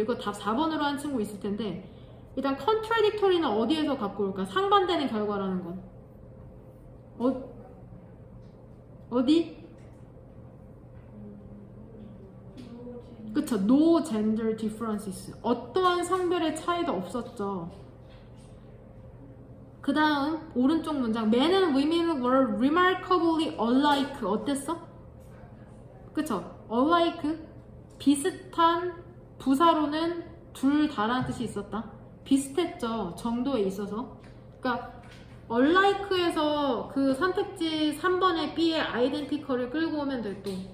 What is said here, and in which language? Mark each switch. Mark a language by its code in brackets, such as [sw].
[ko] 이거 답 4번으로 한 친구 있을 텐데 일단 contradictory는 어디에서 갖고 올까? 상반되는 결과라는 건 어디? 그쵸. [en] No gender differences [ko] 어떠한 성별의 차이도 없었죠. 그 다음 오른쪽 문장 [en] Men and women were remarkably alike. [ko] 어땠어? 그쵸? alike 비슷한 부사로는 둘 다라는 뜻이 있었다. 비슷했죠. 정도에 있어서. 그러니까 unlike에서 그 선택지 3번의 B의 identical을 끌고 오면 돼 또.